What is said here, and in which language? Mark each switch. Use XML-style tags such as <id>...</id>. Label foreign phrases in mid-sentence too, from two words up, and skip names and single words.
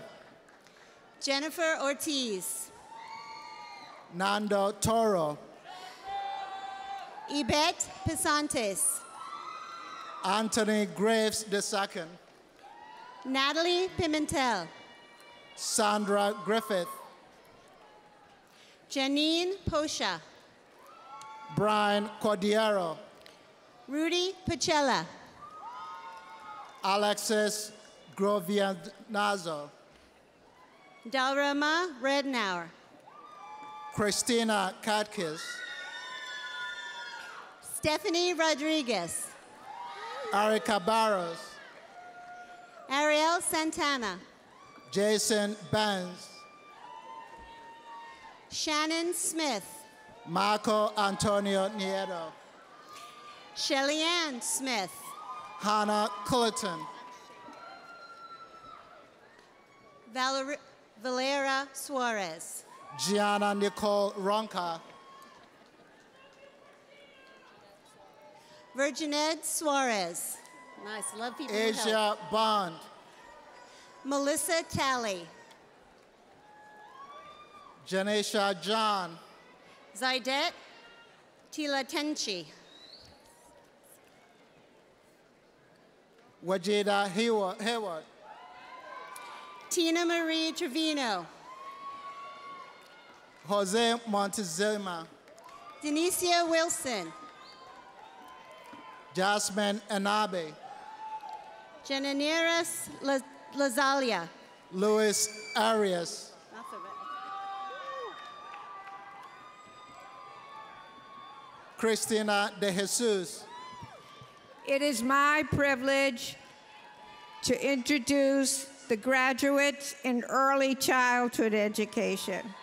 <en>Jennifer Ortiz. Nando Toro. Yvette Pisantes. Anthony Graves II. Natalie Pimentel. Sandra Griffith. Janine Posha. Brian Cordiero. Rudy Pacella. Alexis Grovianazo. Dalrama Rednauer. Christina Katkis. Stephanie Rodriguez. Erica Barros. Ariel Santana. Jason Benz. Shannon Smith. Marco Antonio Nieto. Shelly-Ann Smith. Hannah Culleton. Valera Suarez. Gianna Nicole Ronca. Virginette Suarez. Nice, love people who help. Asia Bond. Melissa Talley. Janisha John. Zaidet Tilatenchi. Wajida Hayward. Tina Marie Trevino. Jose Montezuma. Denicia Wilson. Jasmine Anabe. Jananeras Lazalia. Luis Arias. Not so bad. Cristina De Jesus. It is my privilege to introduce the graduates in early childhood education.</en>